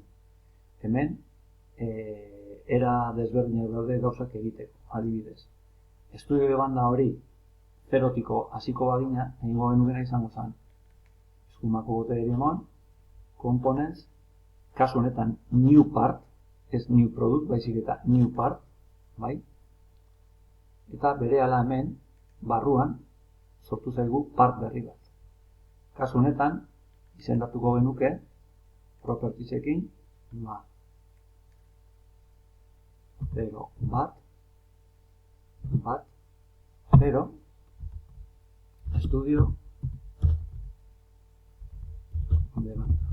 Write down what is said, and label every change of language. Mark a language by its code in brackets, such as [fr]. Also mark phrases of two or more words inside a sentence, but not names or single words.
[eu] Hemen, era desberdinak daude gauzak egiteko, adibidez. [es] Estudio de banda [eu] hori, zerotiko hasiko bagina, egingo genukena izango zen. Eskumako botere emon, components, kasu honetan [en] new part, [eu] ez [en] new product, [eu] baizik eta [en] new part, [eu] bai? Eta berehala hemen, barruan, sortu zaigu part berri bat. Kasu honetan, izendatuko genuke, propertiesekin, 0, bat, 0, [es] estudio, de banda.